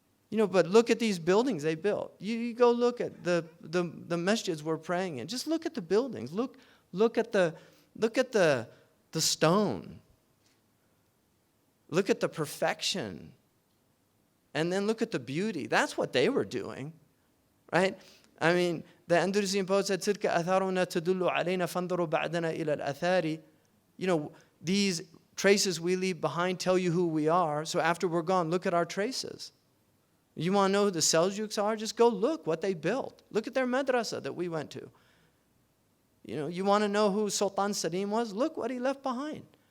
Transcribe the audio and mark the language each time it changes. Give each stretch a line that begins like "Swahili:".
English: But look at these buildings they built. You go look at the masjids we're praying in. Just look at the buildings. Look at the stone. Look at the perfection. And then look at the beauty. That's what they were doing, right? I mean, the Andalusian poet said,
Arabic: تِلْكَ أَثَارُنَا تَدُلُّ عَلَيْنَا فَانْظُرُوا بَعْدَنَا إِلَى الْأَثَارِ.
English: These traces we leave behind tell you who we are. So after we're gone, look at our traces. You want to know who the Seljuks are? Just go look what they built. Look at their madrasa that we went to. You want to know who Sultan Salim was? Look what he left behind.